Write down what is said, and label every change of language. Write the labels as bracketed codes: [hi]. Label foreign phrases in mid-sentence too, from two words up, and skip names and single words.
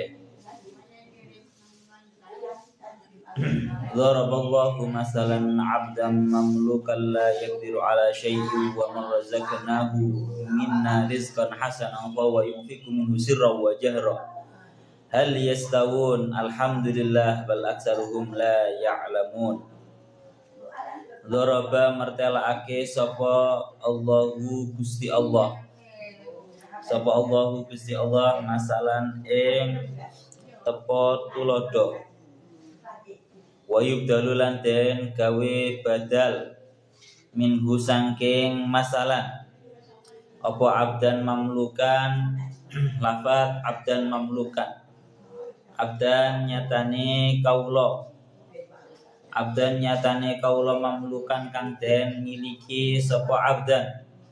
[ar] ضرب الله مثلا عبدا مملوكا لا يقدر على شيء ومن رزقناه منا رزقا حسنا فهو ينفق منه سرا وجهرا هل يستوون الحمد لله بل أكثرهم لا يعلمون [jv] ضرب martelake sapa Allahu Gusti Allah sapa Allahu Gusti Allah masalan ing tepo tulodo [ar] ويبدل [jv] lan den gawe badal minhu sangking masalan apa [ar] عبدا مملوكا [jv] lafat [ar] عبدا مملوكا عبدا [jv] nyatane kaula abdan nyatane kaula mamlukan kang den miliki sapa abdan